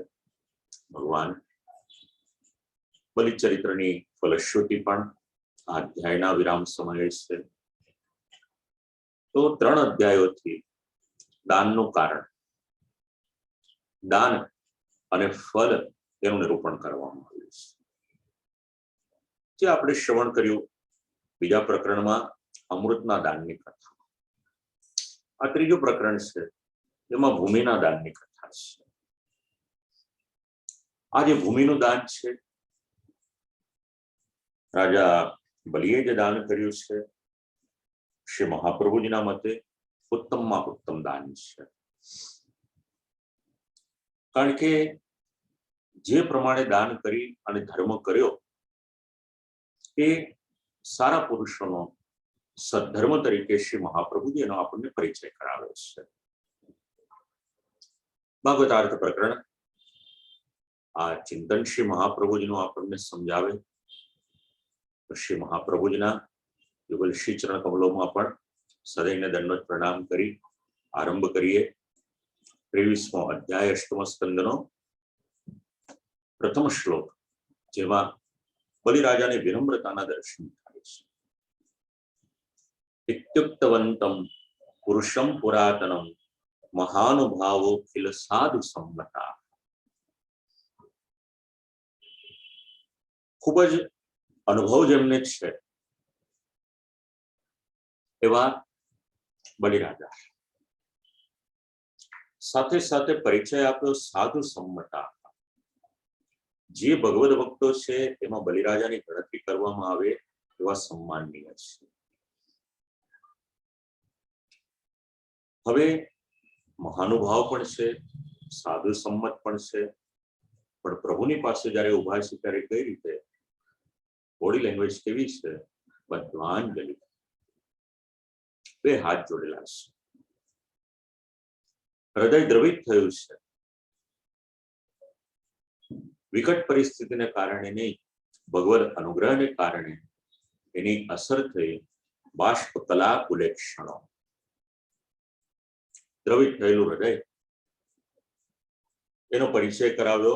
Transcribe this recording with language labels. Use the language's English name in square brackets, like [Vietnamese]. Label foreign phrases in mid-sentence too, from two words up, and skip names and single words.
[Gujarati] ભગવાન બલિ ચરિત્રની ફલશ્રુતિ પણ અધ્યાયના વિરામ સમયે છે। તો 3 અધ્યાયોથી દાનનુ કારણ, દાન અને ફલ તેનું નિરૂપણ કરવામાં આવ્યું છે। જે આપણે શ્રવણ કર્યું બીજા પ્રકરણમાં અમૃતના દાનની કથા। આ ત્રીજું પ્રકરણ છે તેમાં ભૂમિના દાનની કથા છે। આ જે ભૂમિનું દાન છે રાજા બલિએ જે દાન કર્યું છે શ્રી મહાપ્રભુજીના મતે ઉત્તમમાં ઉત્તમ દાન છે। કારણ કે જે પ્રમાણે દાન કરી અને ધર્મ કર્યો એ સારા પુરુષોનો સદ્ધર્મ તરીકે શ્રી મહાપ્રભુજી એનો આપણે પરિચય કરાવે છે। ભાગવતાર્થ પ્રકરણ આ ચિંતન શ્રી મહાપ્રભુજીનો આપણે સમજાવે તો શ્રી મહાપ્રભુજીના યુગલ શ્રી ચરણ કમલોમાં પણ સદૈવ દંડવત પ્રણામ કરી આરંભ કરીએ 23મો અધ્યાય અષ્ટમ સ્કંદનો પ્રથમ શ્લોક જેમા બલિરાજા ને વિનમ્રતાના દર્શન થાય છે। [Sanskrit] इत्युक्तवन्तं पुरुषं पुरातनं महानुभावो किल साधु सम्मता। [Gujarati] ખૂબ જ અનુભવ જેમને છે એવા બલિરાજા સાથે સાથે પરિચય આપ્યો [Sanskrit] साधु सम्मता। [Gujarati] જે ભગવત ભક્તો છે એમાં બલિરાજાની ગણતરી કરવામાં આવે એવા સમ્માનનીય છે। હવે મહાનુભાવ પણ છે, સાધુ સમ્મત પણ છે, પણ પ્રભુની પાસે જ્યારે ઉભા છે ત્યારે કઈ રીતે [English] body language [Gujarati] કેવી છે? બદ્ધાંજલિ, બે હાથ જોડેલા છે। હૃદય દ્રવિત થયું છે. વિકટ પરિસ્થિતિને કારણે નહીં, ભગવદ અનુગ્રહને કારણે એની અસર થઈ [Sanskrit] બાષ્પ કલા કુલેક્ષણો. [Gujarati] દ્રવિત થયેલું હૃદય, એનો પરિચય કરાવ્યો.